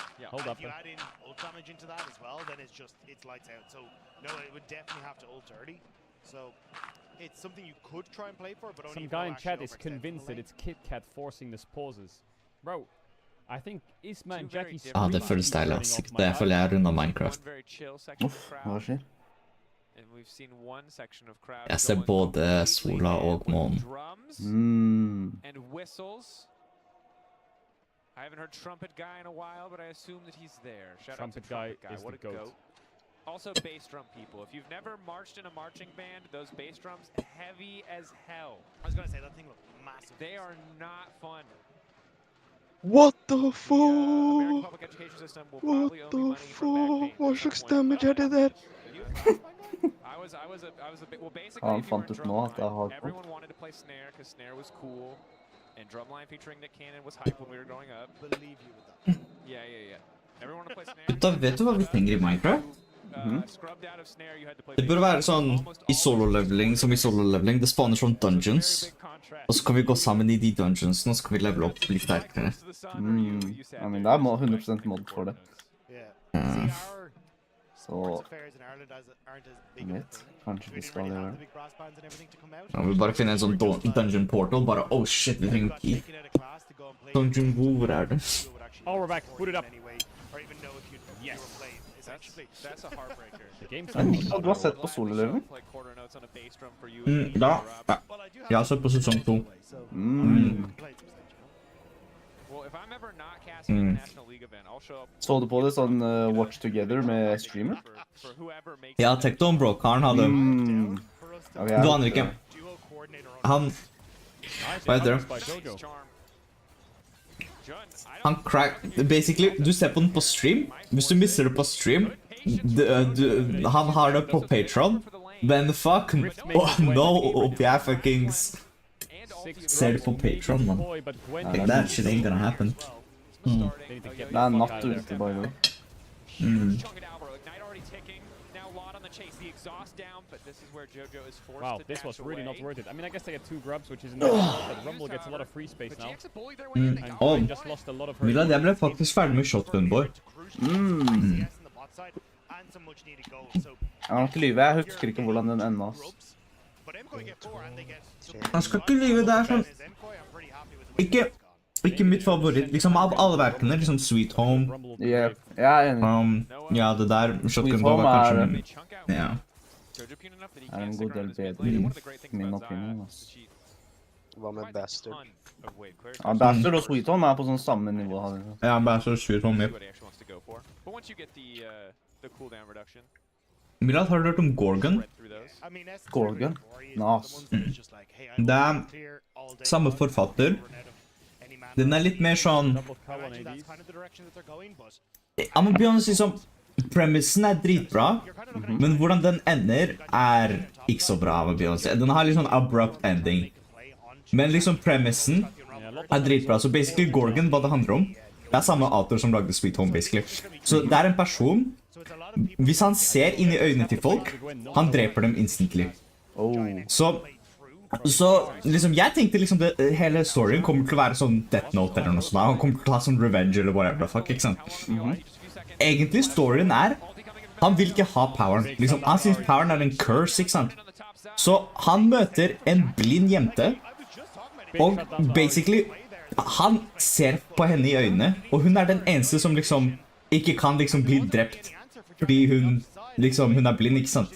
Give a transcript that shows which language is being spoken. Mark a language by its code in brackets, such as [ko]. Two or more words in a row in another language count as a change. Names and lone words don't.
[en] Yeah. Hold And up. if you add in ult damage into that as well, then it's lights out. So Noah, it would definitely have to ult early. So it's something you could try and play for, but only Some if you're guy in actually chat is overextending the convinced that lane. it's Kit Kat forcing the pauses. Bro, I think Isma and Two very Jackie different [no] Det føles deilig, ass. Det er fordi jeg har rundet Minecraft. [en] One very chill section of [no] Uff, hva [en] crowd, [no] skjer? [en] and we've seen one section of crowd [no] Jeg ser [en] going [no] både [en] completely [no] sola [en] mad [no] og [en] with [no] månen. [en] drums and whistles. I haven't heard Trumpet Guy in a while, but I assume that he's there. Shout Trumpet out to Guy Trumpet Guy. is What the a goat. goat. Also bass drum people. If you've never marched in a marching band, those bass drums heavy as hell. I was gonna say that thing looked massive. They are not fun. What the The American public education system will probably owe me money from back pain [no] Hva [en] at some [no] slags [en] point. [no] damage er det der? [en] I was a bit, well, basically, [no] Han [en] if you were [no] fant [en] in [no] ut nå at det er [en] drumline, [no] hardcore. [en] everyone wanted to play snare because snare was cool, and drumline featuring Nick Cannon was hype when we were growing up. Believe you with that. Yeah. Everyone wanted to play snare. [no] Da vet du hva vi trenger i Minecraft? [en] Scrubbed out of snare, you had to play [no] Det burde være sånn i solo-leveling, som i solo-leveling. Det spawner sånn dungeons. Og så kan vi gå sammen i de dungeonsene, og så kan vi levele opp litt sterkere. [en] I mean, [no] det er 100% mod for det. [en] Yeah. See, our [no] Så [en] sports affairs in Ireland aren't as big [no] jeg [en] of a [no] vet, [en] thing. [no] kanskje [en] We [no] vi [en] didn't [no] skal [en] really have [no] gjøre [en] the [no] det. [en] big brass bands and everything to come out. [no] Ja, vi bare finner en sånn [en] dungeon portal. [no] Bare [en] oh shit, [no] vi trenger [en] Got [no] key. [en] taken out of class to go and play [no] Dungeon, hvor er det? [en] you would actually Oh, we're back. support Boot it in up. any way, or even know if you Yes. were playing, essentially. That's a heartbreaker. The game's [no] Ja, Mikael, du har sett på solo-leveling? [en] Play quarter notes on a bass drum for you. [no] Ja. [en] Well, I do have [no] Jeg har sett på sesong 2. [en] so Mm. play to stage, you know? Well, if I'm ever not casting in a National League event, I'll show up [no] Så du på det sånn Watch Together med streamer? [en] for whoever makes [no] Ja, [en] it. [no] Tekton, bro. Karen hadde Mm. [en] For us to [no] Ok, jeg Du vet aner ikke. [en] duo coordinate our own [no] Han Hva heter det? [en] by Jojo. Charm. John, I [no] Han crack... Basically, du ser på den på stream. Hvis du misser det på stream, han har det på Patreon. Men fuck, [en] oh no, [no] jeg fuckings ser det på Patreon, man. [en] Boy, but Gwen [no] Ja, [en] didn't That shit ain't gonna happen. need to get [no] Det [en] the [no] er [en] fuck out [no] natt [en] of there. [no] ute, [en] by the way. Huge chunk of Alvaro. Ignite already ticking. Now Lot on the chase. The exhaust down, but this is where Jojo is forced Wow, to this dash was really not away. worth it. I mean, I guess they get 2 grubs, which isn't bad, but Rumble gets a lot of free space But now. GX bullied their way in. They And got Oh. Gwen away. just lost a lot of her. [no] Milad, jeg ble faktisk ferdig med Shotgun Boy. Mm. [en] CS in the bot side and some much needed goals. So [no] Jeg kan ikke lyve, jeg husker ikke hvordan den enda. Ass. [en] grubs. But MKOI get 4 and they get [no] Han skal ikke lyve, det er sånn Ikke, ikke mitt favoritt, liksom av alle verkene, liksom Sweet Home. [en] Rumble will be [no] Ja, [en] brave. [no] jeg er enig. Ja, det der, Shotgun Boy Home var er- kanskje... [en] They chunk out. [no] Ja. [en] Jojo puny enough that he [no] Er en [en] can't [no] god [en] stick [no] del [en] around this mid [no] bedre, [en] lane. And one of the great things [no] min [en] about [no] opinion, [en] Zaya [no] ass. [en] is she [no] Hva med [en] provides a [no] Bastard? [en] ton of wave clear. [no] Ja, Bastard og Sweet Home er på sånn samme nivå. hadde jeg sagt. Ja, bare så Sweet Home, [en] See [no] ja. [en] what he actually wants to go for. But once you get the cooldown reduction, [no] Milad, har du hørt om Gorgon? [en] spread through those. [no] Gorgon. Nice. Det er samme forfatter. Den er litt mer sånn... [en] Double cow on ADs. [no] Jeg må begynne å si sånn... Premissen er dritbra, men hvordan den ender er ikke så bra, må jeg begynne å si. Den har litt sånn [en] abrupt ending. [no] Men liksom premissen [en] Yeah, a lot [no] er dritbra. Så basically Gorgon, hva det handler om, det er samme autor som lagde Sweet Home, basically. Så det er en person, hvis han ser inn i øynene til folk, han dreper dem instantly. Oh. Så liksom, jeg tenkte liksom hele storyen kommer til å være sånn Death Note eller noe sånt. Han kommer til å ha sånn revenge eller [en] whatever the fuck, [no] ikke sant? Egentlig storyen er, han vil ikke ha poweren. Liksom, han synes poweren er en curse, ikke sant? Så han møter en blind jente, og basically, han ser på henne i øynene, og hun er den eneste som liksom ikke kan liksom bli drept, fordi hun er blind, ikke sant?